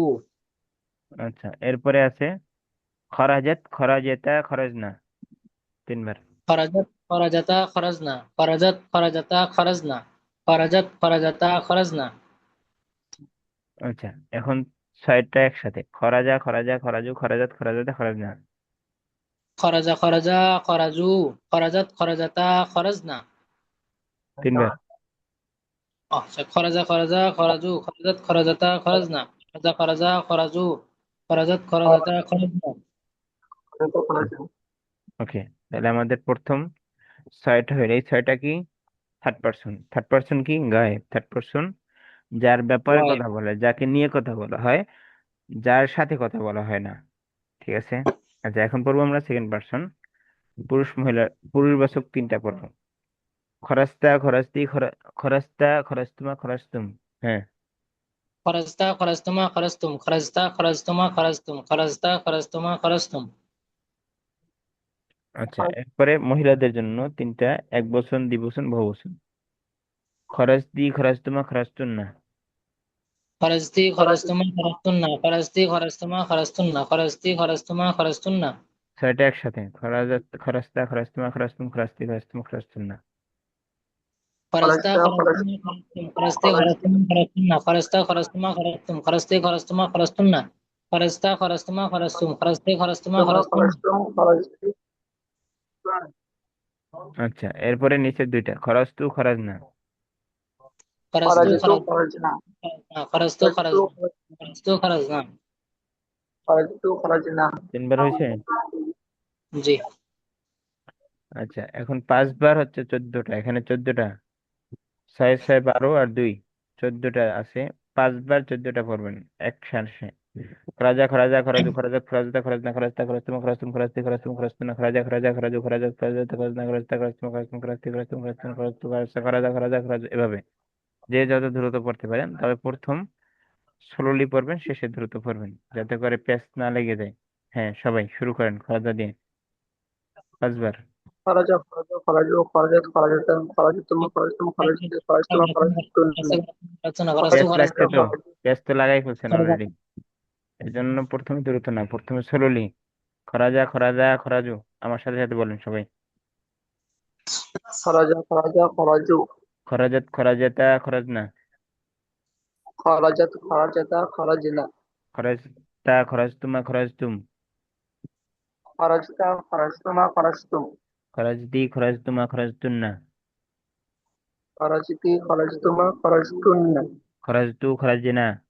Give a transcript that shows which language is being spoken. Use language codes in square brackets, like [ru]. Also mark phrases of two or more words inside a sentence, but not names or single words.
[bn] আচ্ছা, এরপরে আছে [ar] خرجت خرجتا خرجن [bn] তিনবার। [ar] خرجت خرجتا خرجن. خرجت خرجتا خرجن. خرجت خرجتا خرجن. [bn] আচ্ছা, এখন ছয়টা একসাথে [ar] خرج خرجا خرجوا خرجت خرجتا خرجن خرج خرجا خرجوا. خرجت خرجتا خرجن. [bn] তিনবার। [ar] আচ্ছা, خرج خرجا خرجوا. خرجت خرجتا خرجن. خرج خرجا خرجوا. خرجت خرجتا خرجن. [bn] ওকে, তাহলে আমাদের প্রথম ছয়টা হইলো। এই ছয়টা কি? [en] third person. third person [bn] কি? গায়েব। [en] third person [bn] যার ব্যাপারে গায়েব। কথা বলে, যাকে নিয়ে কথা বলা হয়, যার সাথে কথা বলা হয় না। ঠিক আছে। আচ্ছা, এখন পড়বো আমরা [en] second person, [bn] পুরুষ মহিলা, পুরুষবাচক তিনটা পড়বো। [ar] خرجتَ خرجتِ خرجتَ خرجتما خرجتم. [bn] হ্যাঁ। [ar] خرجتَ خرجتما خرجتم. خرجتَ خرجتما خرجتم. خرجتَ خرجتما خرجتم. [bn] আচ্ছা, এরপরে মহিলাদের জন্য তিনটা, এক বচন, দ্বিবচন, বহুবচন। [ar] خرجتِ خرجتما خرجتنّ خرجتِ خرجتما خرجتنّ. خرجتِ خرجتما خرجتنّ. خرجتِ خرجتما خرجتنّ. [bn] ছয়টা একসাথে [ar] خرجتَ خرجتما خرجتم خرجتِ خرجتم خرجتنّ خرجتَ خرجتما خرجتم. خرجتِ خرجتما خرجتنّ. خرجتَ خرجتما خرجتم. خرجتِ خرجتما خرجتنّ. خرجتَ خرجتما خرجتم. خرجتِ خرجتما خرجتنّ. [bn] আচ্ছা, এরপরে নিচের দুইটা [ar] خرجتُ خرجنا خرجتُ خرجنا. خرجتُ خرجنا. خرجتُ خرجنا. [bn] তিনবার হয়েছে। জি। আচ্ছা, এখন পাঁচবার হচ্ছে 14টা, এখানে 14টা, ছয় ছয় 12 আর দুই, 14টা আছে। পাঁচবার 14টা পড়বেন একসাথে। [ar] خرج خرجا خرجوا خرج خرجت خرجن خرجتَ خرجتما خرجتم خرجتِ خرجتم خرجتنّ خرج خرجا خرجوا خرج خرجت خرجن خرجتَ خرجتما خرجتم خرجتِ خرجتم خرجتنّ خرجتُ خرج خرجا خرج خرجوا, [bn] এভাবে যে যত দ্রুত পড়তে পারেন। তবে প্রথম স্লোলি পড়বেন, শেষে দ্রুত পড়বেন, যাতে করে প্যাচ না লেগে যায়। হ্যাঁ, সবাই শুরু করেন খরাজা দিয়ে পাঁচবার। প্যাচ লাগছে তো, প্যাচ তো লাগাই ফেলছেন অলরেডি। এই জন্য প্রথমে দ্রুত না, প্রথমে স্লোলি। [ar] خرج خرجا خرجوا, [bn] আমার সাথে সাথে বলেন সবাই। [ar] خرجت خرجتا خرجن خرجتَ خرجتما خرجتم خرجتِ خرجتما خرجتنّ خرجتُ خرجنا.